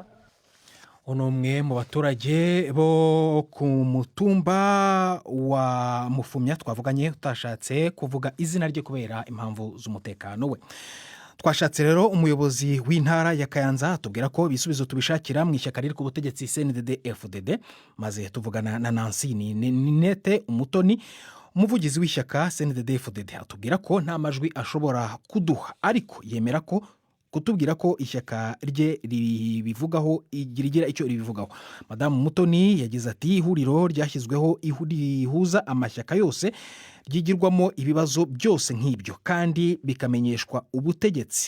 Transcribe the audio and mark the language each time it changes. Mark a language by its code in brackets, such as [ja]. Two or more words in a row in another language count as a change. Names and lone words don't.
[rw] Umwe mu baturage bo ku mutumba wa Mufumya twavuganye utashatse kuvuga izina rye kubera impamvu z'umutekano we. Twashatse rero umuyobozi w'intara ya Kayanza atubwira ko ibisubizo tubishakira mu ishyaka riri ku butegetsi CNDD-FDD, maze tuvugana na Nancy Ninete Umutoni, umuvugizi w'ishyaka CNDD-FDD, atubwira ko nta majwi ashobora kuduha, ariko yemera ko kutubwira ko ishyaka rye ribivugaho rigira icyo ribivugaho. Madamu Mutoni yagize ati ihuriro ryashyizweho rihuza amashyaka yose ryigirwamo ibibazo byose nk'ibyo kandi bikamenyeshwa ubutegetsi.